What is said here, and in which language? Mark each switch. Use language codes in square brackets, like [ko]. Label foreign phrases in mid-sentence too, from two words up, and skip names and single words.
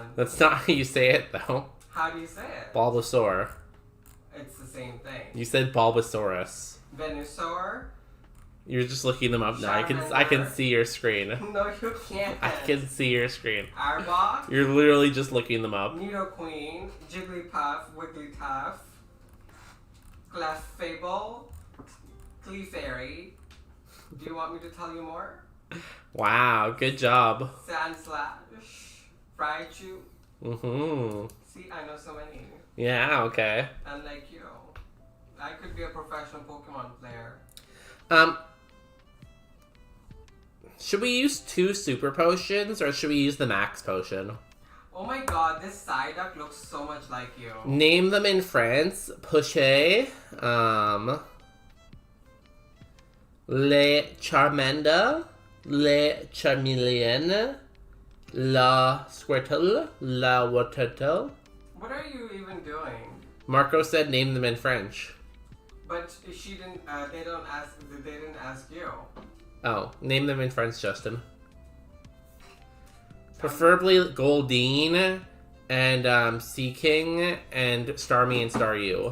[en] That's not how you say it, though. How do you say it? Bulbasaur. It's the same thing. You said Bulbasaurus. Venusaur. You're just looking them up now. I can see your screen. No, you can't. I can see your screen. Arbok. You're literally just looking them up. Nidoqueen. Jigglypuff. Wigglytuff. Clefable. Clefairy. Do you want me to tell you more? Wow, good job. Sandslash. Raichu. Mm-hmm. See, I know so many. Yeah, okay. And like you, I could be a professional Pokemon player. Should we use 2 super potions or should we use the max potion? Oh my god, this Psyduck looks so much like you. Name them in France. Poché. Le Charmander. Le Charmeleon. La Squirtle. La Watertle. What are you even doing? Marco said name them in French. But she didn't. They didn't ask you. Oh, name them in French, Justin. Preferably Goldeen and Sea King and Starmie and Staryu.